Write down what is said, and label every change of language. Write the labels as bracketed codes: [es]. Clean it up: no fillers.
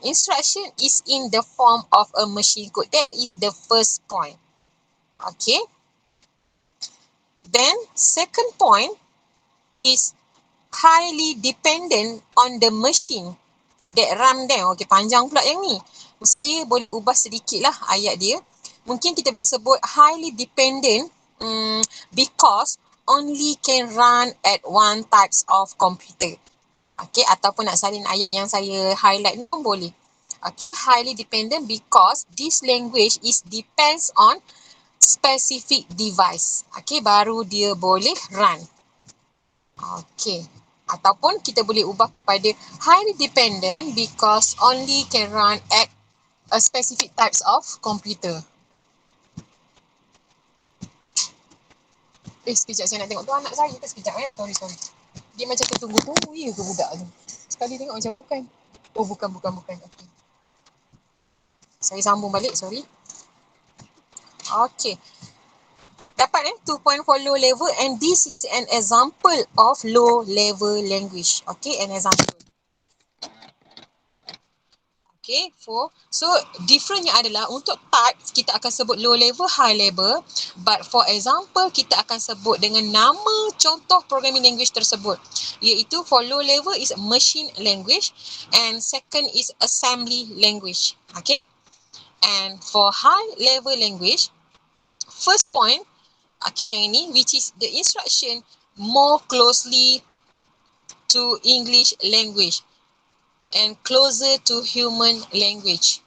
[en] Instruction is in the form of a machine code. That is the first point. Okay. Then second point is highly dependent on the machine that run them. Okay, [ms] panjang pula yang ni. Mesti boleh ubah sedikit lah ayat dia. Mungkin kita sebut [en] highly dependent because only can run at one types of computer. [ms] Okay, ataupun nak salin ayat yang saya highlight ni pun boleh. [en] Okay, highly dependent because this language is depends on specific device. [ms] Okay, baru dia boleh run. Okay. Ataupun kita boleh ubah kepada [en] highly dependent because only can run at a specific types of computer. [ms] Sekejap saya nak tengok tu anak saya ke sekejap [en] Sorry. [ms] Dia macam tertunggu-tunggu ya ke budak tu. Sekali tengok macam bukan. Oh bukan. Okay. Saya sambung balik, [en] sorry. [ms] Okay. [en] Dapat 2 point for low level and this is an example of low level language. Okay, an example. Okay, so [ms] differentnya adalah untuk type kita akan sebut low level, high level. [en] But for example, [ms] kita akan sebut dengan nama contoh programming language tersebut. Iaitu [en] for low level is machine language and second is assembly language. Okay, and for high level language, first point, okay, ini which is the instruction more closely to English language and closer to human language.